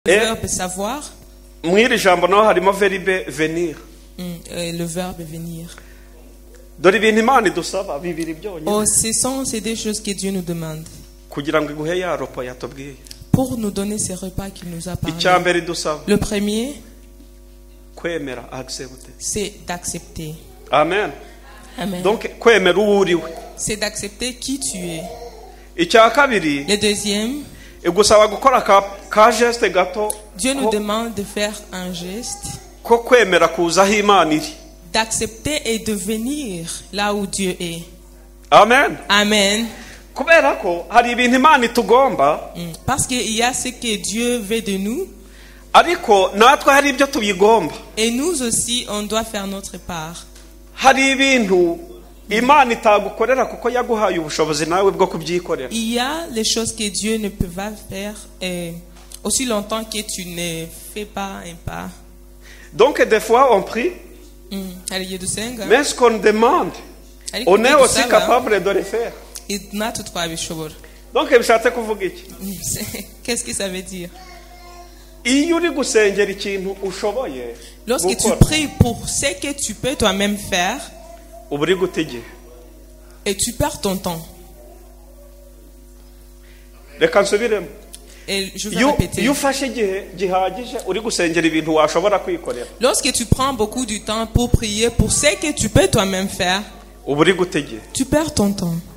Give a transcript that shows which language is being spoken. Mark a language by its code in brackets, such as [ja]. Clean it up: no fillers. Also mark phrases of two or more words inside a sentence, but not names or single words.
[fr] Le verbe savoir. [rw] mw'iri jambo naho harimo [fr] verbe venir. Le verbe venir. [rw] Dore ibintu Imana idusaba bibiri byonyine. [fr] Oh, c'est des choses que Dieu nous demande. [rw] Kugira ngo iguhe ya ropo yatubwiye. [fr] Pour nous donner ces repas qu'il nous a parlé. [rw] Icyambere idusaba. [fr] Le premier, [rw] kwemera, accepter. [fr] c'est d'accepter. Amen. Amen. [rw] Donc kwemera uwo uriwe. [fr] C'est d'accepter qui tu es. [rw] Icya kabiri. [fr] Le deuxième, [rw] igusaba gukora ka geste gato. [fr] Dieu nous demande de faire un geste. [rw] Ko kwemera kuza aho Imana iri. [fr] D'accepter et de venir là où Dieu est. Amen. Amen. [rw] Kubera ko hari ibintu Imana itugomba. [fr] Parce qu'il y a ce que Dieu veut de nous. [rw] Ariko natwe hari ibyo tubigomba. [fr] Et nous aussi, on doit faire notre part. [rw] Hari ibintu Imana itagukorera kuko yaguhaye ubushobozi nawe bwo kubyikorera. [fr] Il y a les choses que Dieu ne peut pas faire aussi longtemps que tu ne fais pas un pas. Donc des fois on prie. Mais ce qu'on demande, on est aussi capable de le faire. [rw] Donc bishatse kuvuga iki? [fr] Qu'est-ce que ça veut dire? [rw] Iyo uri gusengera ikintu ushoboye. [fr] Lorsque tu pries pour ce que tu peux toi-même faire, et tu perds ton temps. Et je vais répéter. Lorsque tu prends beaucoup de temps pour prier pour ce que tu peux toi-même faire, tu perds ton temps.